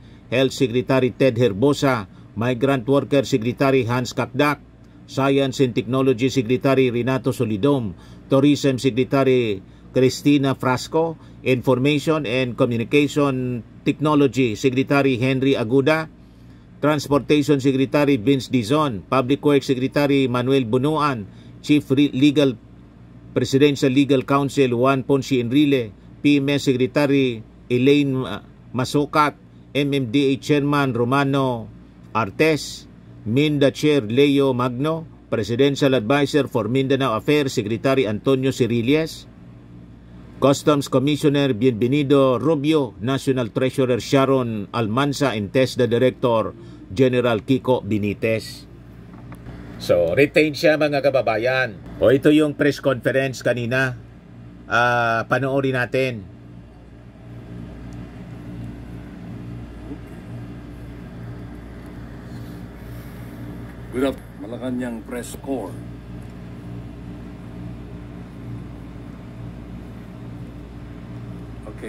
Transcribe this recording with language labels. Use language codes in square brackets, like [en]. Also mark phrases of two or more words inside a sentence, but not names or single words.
[en] Health Secretary Ted Herbosa, Migrant Worker Secretary Hans Kakdak, Science and Technology Secretary Renato Solidom, Tourism Secretary Cristina Frasco, Information and Communication Technology Secretary Henry Aguda, Transportation Secretary Vince Dizon, Public Works Secretary Manuel Bunuan, Chief Presidential Legal Counsel Juan Ponce Enrile, PMS Secretary Elaine Masukat, MMDA Chairman Romano Artes, Minda Chair Leo Magno, Presidential Advisor for Mindanao Affairs Secretary Antonio Cirillas, Customs Commissioner Bienvenido Rubio, National Treasurer Sharon Almanza, and TESDA Director General Kiko Benitez. [tl] So, retain siya mga kababayan. O ito yung press conference kanina. Panoorin natin. [en] Good afternoon, Malacanang Press Corps. Okay.